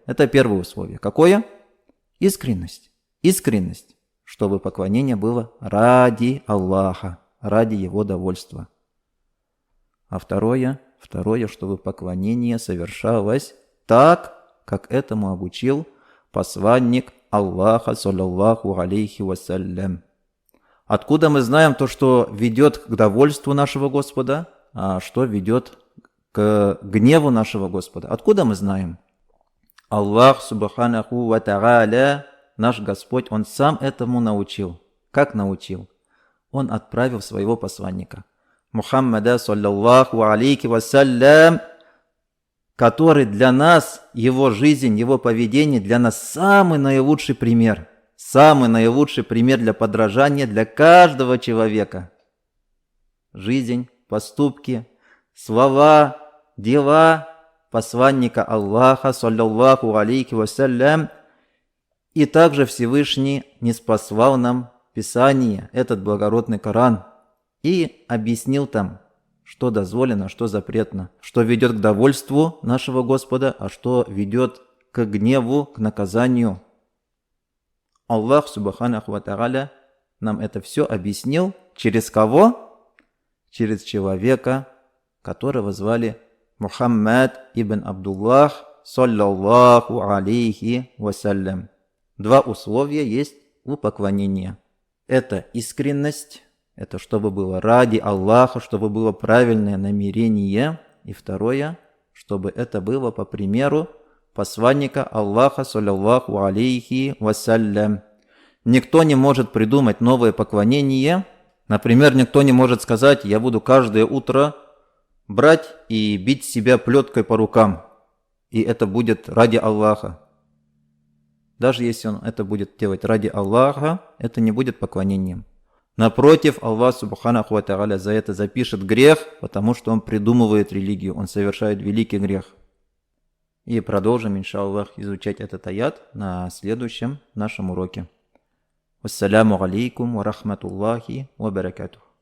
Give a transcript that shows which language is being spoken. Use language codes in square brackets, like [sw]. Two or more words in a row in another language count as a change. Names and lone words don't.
[ru] Это первое условие. Какое? Искренность. Искренность, чтобы поклонение было ради Аллаха, ради Его довольства. А второе, чтобы поклонение совершалось так, как этому обучил посланник Аллаха, [ar] صلى الله عليه وسلم. [ru] Откуда мы знаем то, что ведет к довольству нашего Господа, а что ведет к гневу нашего Господа? Откуда мы знаем? [ar] الله سبحانه وتعالى, [ru] наш Господь, Он сам этому научил. Как научил? Он отправил своего посланника, [ar] Мухаммада, صلى الله عليه وسلم, [ru] который для нас, его жизнь, его поведение, для нас самый наилучший пример. Самый наилучший пример для подражания для каждого человека. Жизнь, поступки, слова, дела посланника Аллаха, [ar] صلى الله عليه وسلم. [ru] И также Всевышний ниспослал нам Писание, этот благородный Коран, и объяснил там, что дозволено, что запретно, что ведет к довольству нашего Господа, а что ведет к гневу, к наказанию. Аллах [ar] سبحانه وتعالى [ru] нам это все объяснил. Через кого? Через человека, которого звали Мухаммад ибн Абдуллах, [ar] صلى الله عليه وسلم. [ru] Два условия есть у поклонения. Это искренность, это чтобы было ради Аллаха, чтобы было правильное намерение. И второе, чтобы это было по примеру посланника Аллаха, [ar] صلى الله عليه وسلم. [ru] Никто не может придумать новое поклонение. Например, никто не может сказать: я буду каждое утро брать и бить себя плеткой по рукам, и это будет ради Аллаха. Даже если он это будет делать ради Аллаха, это не будет поклонением. Напротив, Аллах [ar] سبحانه وتعالى [ru] за это запишет грех, потому что он придумывает религию, он совершает великий грех. И продолжим, иншаллах, изучать этот аят на следующем нашем уроке. [ar] السلام عليكم ورحمة الله وبركاته.